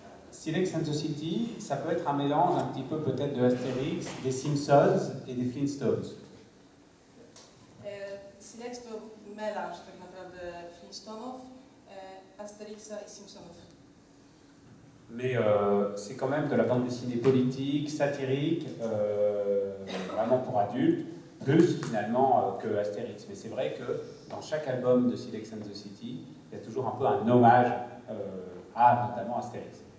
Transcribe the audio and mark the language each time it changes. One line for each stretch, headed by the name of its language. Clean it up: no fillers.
French: Silex and the City, ça peut être un mélange un petit peu peut-être de Astérix, des Simpsons et des Flintstones.
Polish: Silex to melanż tak naprawdę Flintstonów, Astérixa et Simpsonów.
French: Mais c'est quand même de la bande dessinée politique, satirique, vraiment pour adultes, plus finalement que Astérix. Mais c'est vrai que dans chaque album de Silex and the City, il y a toujours un peu un hommage à notamment Astérix.